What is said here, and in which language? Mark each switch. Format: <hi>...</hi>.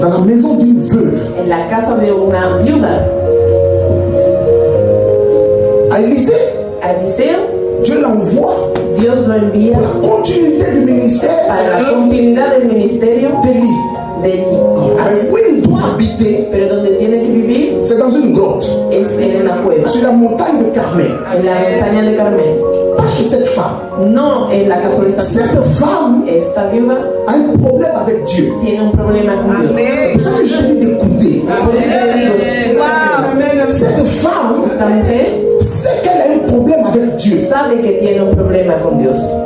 <fr>dans la maison d'une veuve.</fr> <es>en la casa de una viuda.</es> <fr>À Élisée,</fr> <es>A Eliseo,</es> <fr>Dieu l'envoie</fr> <es>Dios lo envía</es> <fr>pour la continuité du ministère</fr> <es>para la continuidad del ministerio</es> <fr>d'Élie.</fr> <es>de Elí.</es> <fr>Mais où il doit habiter,</fr> <es>Pero donde tiene que vivir</es> <fr>c'est dans une grotte,</fr> <es>es en una cueva,</es> <fr>sur la montagne de Carmel.</fr> <es>en la montaña de Carmel.</es> <fr>Pas chez cette femme.</fr> <es>No en la casa de esta viuda.</es> <fr>Cette femme</fr> <es>Esta viuda</es> <fr>a un problème avec Dieu.</fr> <es>tiene un problema con Dios.</es> <fr>C'est pour ça que je te dis d'écouter.</fr> <es>Por eso le digo, escúchame.</es> <fr>Cette femme</fr> <es>Esta mujer</es> <fr>sait qu'elle a un problème avec Dieu.</fr> <es>sabe que tiene un problema con Dios.</es>